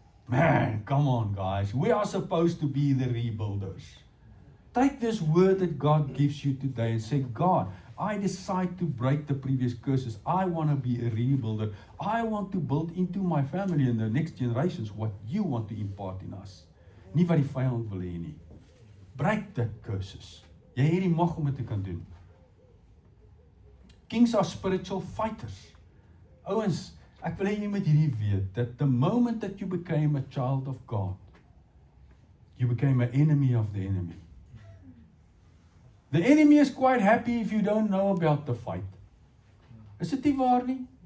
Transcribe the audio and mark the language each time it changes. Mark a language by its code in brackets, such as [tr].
[en] Man, come on guys, we are supposed to be the rebuilders. Take this word that God gives you today and say, God, I decide to break the previous curses. I want to be a rebuilder. I want to build into my family and the next generations what you want to impart in us. [af] Nie wat die vyand wil hê nie. [en] Break the curses. [af] Jy het die mag om dit te kan doen. [en] Kings are spiritual fighters. [af] Ouens, ek wil hê jy moet hierdie weet, [en] that the moment that you became a child of God, you became an enemy of the enemy. The enemy is quite happy if you don't know about the fight. [af] Is dit nie waar nie?